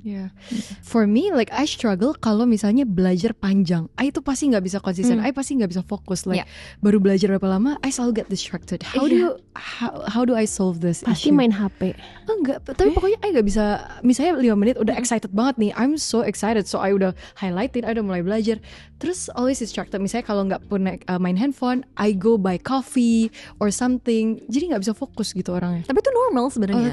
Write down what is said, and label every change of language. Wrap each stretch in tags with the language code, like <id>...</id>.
<en>Yeah. For me, like I struggle</en> <id>kalau misalnya belajar panjang. I itu pasti nggak bisa konsisten. I pasti nggak bisa fokus. Like baru belajar berapa lama, I selalu</id> <en>get distracted. How do I solve this</en> <id>Pasti</id> <en>issue?</en> <id>main HP. Enggak, tapi pokoknya I nggak bisa. Misalnya 5 menit udah excited banget nih.</id> <en>I'm so excited, so I</en> <id>udah highlightin, I udah mulai belajar. Terus</id> <en>always distracted.</en> <id>Misalnya kalau nggak pun main handphone,</id> <en>I go buy coffee or something.</en> <id>Jadi nggak bisa fokus gitu orangnya. Tapi itu normal sebenarnya.</id>